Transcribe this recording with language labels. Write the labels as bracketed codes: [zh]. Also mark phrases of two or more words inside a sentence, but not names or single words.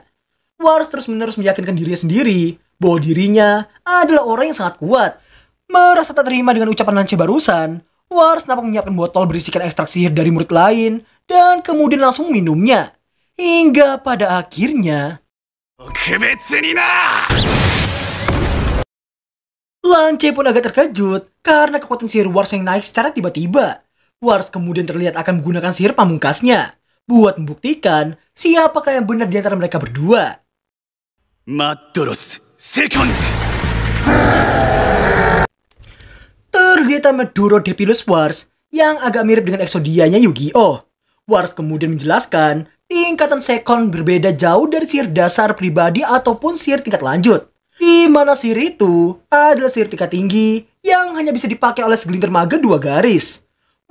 [id] Wars terus-menerus meyakinkan dirinya sendiri bahwa dirinya adalah orang yang sangat kuat. Merasa tak terima dengan ucapan Lance barusan, Wars nampak menyiapkan botol berisikan ekstrak sihir dari murid lain dan kemudian langsung minumnya. Hingga pada akhirnya, [ja] 特別にな [id] Lance pun agak terkejut karena kekuatan sihir Wars yang naik secara tiba-tiba. Wars kemudian terlihat akan menggunakan sihir pamungkasnya buat membuktikan siapakah yang benar di antara mereka berdua. マッドロスセコンズ Terlihat Maduro Depilus Wars yang agak mirip dengan Exodianya Yu-Gi-Oh! Wars kemudian menjelaskan tingkatan sekon berbeda jauh dari sihir dasar pribadi ataupun sihir tingkat lanjut. Di mana sihir itu adalah sihir tingkat tinggi yang hanya bisa dipakai oleh segelintir maga 2 garis.